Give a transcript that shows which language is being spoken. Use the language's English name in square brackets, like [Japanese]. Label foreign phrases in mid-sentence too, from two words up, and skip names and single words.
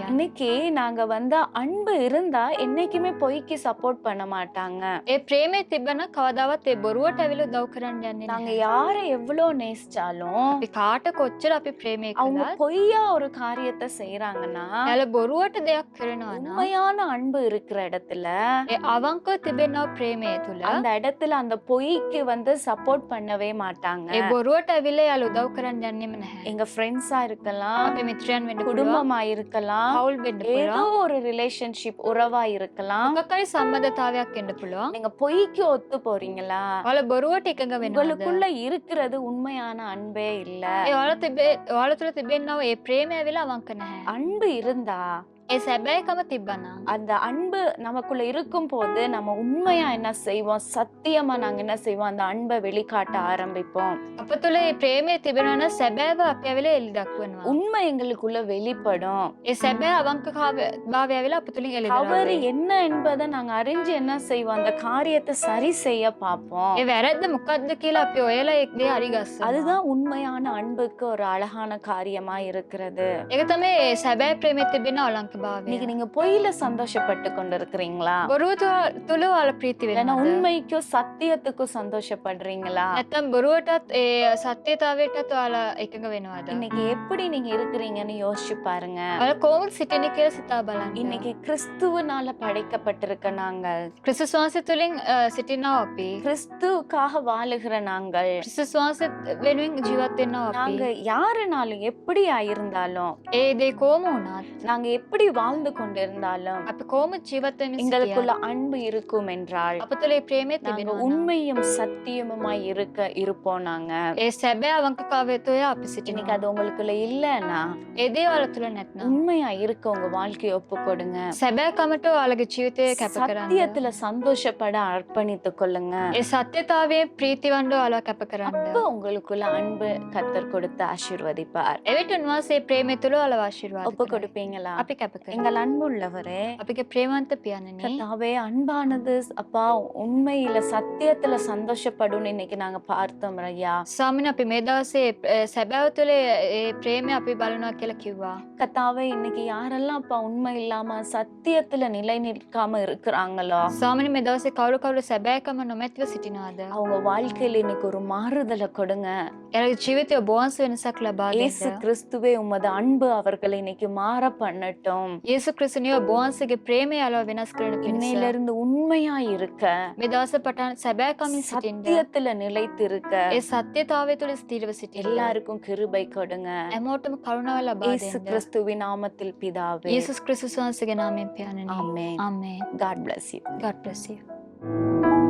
[Tamil] இன்னைக்கு நாங்க வந்து அன்பு இருந்தா என்னைக்குமே பொய்க்கு சப்போர்ட் பண்ண மாட்டாங்க. [Sinhala] ඒ ප්‍රේමය තිබෙන කවදාවත් ඒ බොරුවට ඇවිල්ලා උදව් කරන්න යන්නේ [Tamil] நாங்க [Sinhala] නැහැ. [Tamil] யாரை எவ்வளவு நேசிச்சாலும் [Sinhala] අපි කාට කොච්චර අපි ප්‍රේමය [Tamil] அவங்க [Sinhala] කළත් [Tamil] பொய்யா ஒரு காரியத்தை செய்யறாங்கன்னா, [Sinhala] එයාලා බොරුවට දෙයක් කරනවා නම් [Tamil] உண்மையான அன்பு இருக்கிற இடத்துல [Sinhala] ඒ අවංකව තිබෙනව ප්‍රේමය තුළ [Tamil] அந்த இடத்துல அந்த பொய்க்கு வந்து சப்போர்ட் பண்ணவே மாட்டாங்க. [Sinhala] ඒ බොරුවට ඇවිල්ලා එයාලා උදව් කරන්න යන්නෙම නැහැ. [Tamil] எங்க ஃப்ரெண்ட்ஸா இருக்கலாம், [Sinhala] අපේ මිත්‍රයන් වෙන්න පුළුවන්, [Tamil] குடும்பமா இருக்கலாம், [Sinhala] පවුල් වෙන්න [Tamil] ஏதோ [Sinhala] පුළුවන්, [Tamil] ஒரு ரிலேஷன்ஷிப் உறவா இருக்கலாம். [Sinhala] මොකක්hari සම්බන්ධතාවයක් වෙන්න පුළුවන්. [Tamil] நீங்க பொய்க்கு ஒத்து போறீங்களா? [Sinhala] ඔයාලා බොරුවට එකඟ වෙනවද? [Tamil] உங்களுக்குள்ள இருக்கிறது உண்மையான அன்பே இல்ல. [Sinhala] ඔයාලා තුළ තිබෙනව ඒ ප්‍රේමය ඇවිල්ලා අවංක නැහැ. [Tamil] அன்பு இருந்தா, [Sinhala] ඒ සැබෑකම තිබ්බනම් [Tamil] அந்த அன்பு நமக்குள்ள இருக்கும் போது நம்ம உண்மையா என்ன செய்வோம், சத்தியமா நாங்க என்ன செய்வோம், அந்த அன்பை வெளிக்காட்ட ஆரம்பிப்போம். [Sinhala] අප තුළ මේ ප්‍රේමය තිබෙනවා නම් සැබෑව අපි ඇවිල්ලා එළි දක්වනවා. [Tamil] உண்மை எங்களுக்குள்ள வெளிப்படும். [Sinhala] ඒ සැබෑ අවංකභාවය ඇවිල්ලා අප තුළින් එළි [Tamil] தவறு [Sinhala] දක්වනවා. [Tamil] என்ன என்பதை நாங்க அறிஞ்சு என்ன செய்வோம், அந்த காரியத்தை சரி செய்ய பார்ப்போம். [Sinhala] ඒ වැරද්ද මොකක්ද කියලා අපි ඔයලා එක් දේ හරි ගස්සනවා. [Tamil] அதுதான் உண்மையான அன்புக்கு ஒரு அழகான காரியமா இருக்கிறது. [Sinhala] ඒක තමයි ඒ සැබෑ ප්‍රේමය තිබෙන අවංකභාවය. [Tamil] இன்னைக்கு நீங்க பொய்யில சந்தோஷப்பட்டு கொண்டிருக்கிறீங்களா? [Sinhala] බොරුව තුළ ඔයාලා ප්‍රීති [Tamil] இல்லைன்னா [Sinhala] වෙනවද? [Tamil] உண்மைக்கும் சத்தியத்துக்கும் சந்தோஷப்படுறீங்களா? [Sinhala] නැත්නම් බොරුවටත් ඒ සත්‍යතාවයටත් ඔයාලා එකඟ වෙනවද? [Tamil] இன்னைக்கு எப்படி நீங்க இருக்கிறீங்கன்னு யோசிச்சு பாருங்க. [Sinhala] ඔයාලා කොහොමද සිටින්නේ කියලා සිතා බලන්න. [Tamil] இன்னைக்கு கிறிஸ்துவனால படைக்கப்பட்டிருக்க நாங்கள், [Sinhala] ක්‍රිස්තුස් වහන්සේ තුළින් සිටිනවා අපි. [Tamil] கிறிஸ்துவுக்காக வாழுகிற நாங்கள், [Sinhala] ක්‍රිස්තුස් වහන්සේ වෙනුවෙන් ජීවත් වෙනවා [Tamil] நாங்க [Sinhala] අපි. [Tamil] யாருனாலும் எப்படியா இருந்தாலும், [Sinhala] ඒ දේ කොහොම වුණත් [Tamil] நாங்க எப்படி வாழ்ந்து கொண்டிருந்தாலும் [Sinhala] අපි කොහොම ජීවත් වෙමින් [Tamil] எங்களுக்குள்ள [Sinhala] සිටියා. [Tamil] அன்பு இருக்கும் என்றால் [Sinhala] අප තුළ මේ ප්‍රේමය [Tamil] நாங்க [Sinhala] තිබෙනවා නම් [Tamil] உண்மையும் சத்தியமுமாய் இருப்போம். நாங்க [Sinhala] ඒ සැබෑ අවංකතාවය තුළ අපි [Tamil] இன்னைக்கு [Sinhala] සිටිනවා. [Tamil] அது உங்களுக்குள்ள இல்லைன்னா [Sinhala] ඒ දේ ඔයාලා තුළ නැත්නම් [Tamil] உண்மையா இருக்க உங்க வாழ்க்கையை ஒப்பு கொடுங்க. [Sinhala] සැබෑකමට ඔයාලගේ ජීවිතය කැප කරන්න. [Tamil] சத்தியத்துல சந்தோஷப்பட அர்ப்பணித்துக் கொள்ளுங்க. [Sinhala] ඒ සත්‍යතාවයේ ප්‍රීතිවන්ත ඔයාලා කැප කරන්න. [Tamil] அப்ப உங்களுக்குள்ள அன்பு கர்த்தர் கொடுத்து ஆசீர்வதிப்பார். [Sinhala] එවිට උන්වහන්සේ ප්‍රේමය තුළ ඔයාලා ආශිර්වාද [Tamil] ஒப்பு [Sinhala] කරයි. [Tamil] கொடுப்பீங்களா? [Sinhala] අපි කැප කරනවා. [Tamil] எங்கள் அன்புள்ளவரே, [Sinhala] අපගේ ප්‍රේමවන්ත පියාණනි, [Tamil] கர்த்தாவே அன்பானது அப்பா உண்மையில சத்தியத்துல சந்தோஷப்படும் இன்னைக்கு நாங்க பார்த்தோம் ஐயா. [Sinhala] ස්වාමීනි අපි මේ දවසේ සැබෑව තුළ ඒ ප්‍රේමය අපි බලනවා කියලා කිව්වා. [Tamil] கர்த்தாவே இன்னைக்கு யாரெல்லாம் அப்பா உண்மை இல்லாம சத்தியத்துல நிலை நிற்காம இருக்கிறாங்களோ [Sinhala] ස්වාමීනි මේ දවසේ කවුරු සැබෑකම නොමැතිව සිටිනවාද? [Tamil] அவங்க வாழ்க்கையில இன்னைக்கு ஒரு மாறுதலை கொடுங்க. [Sinhala] එයාගේ ජීවිතය ඔබ වහන්සේ වෙනසක් ලබා [Tamil] இயேசு [Sinhala] දෙන්න. [Tamil] கிறிஸ்துவே உமது அன்பு அவர்களை இன்னைக்கு மாற பண்ணட்டும். [Sinhala] යේසු ක්‍රිස්තුනිය ඔබ වහන්සේගේ ප්‍රේමය අලව වෙනස් කරන පිණිස [Tamil] இன்னையில இருந்து உண்மையா இருக்க, [Sinhala] මේ දවසේ පටන් සැබෑකමින් සිටින්න. [Tamil] சத்தியத்துல நிலைத்திருக்க [Sinhala] ඒ සත්‍යතාවය තුළ ස්ථිරව සිටින්න. [Tamil] எல்லாருக்கும் கிருபை கொடுங்க. [Sinhala] හැමෝටම කරුණාව ලබා [Tamil] இயேசு [Sinhala] දෙන්න. [Tamil] கிறிஸ்துவின் நாமத்தில் பிதாவே. [Sinhala] යේසුස් ක්‍රිස්තුස් වහන්සේගේ නාමයෙන් පියාණනි. [Tamil] ஆமென். [Sinhala] ආමේන්. [English] God bless you. God bless you.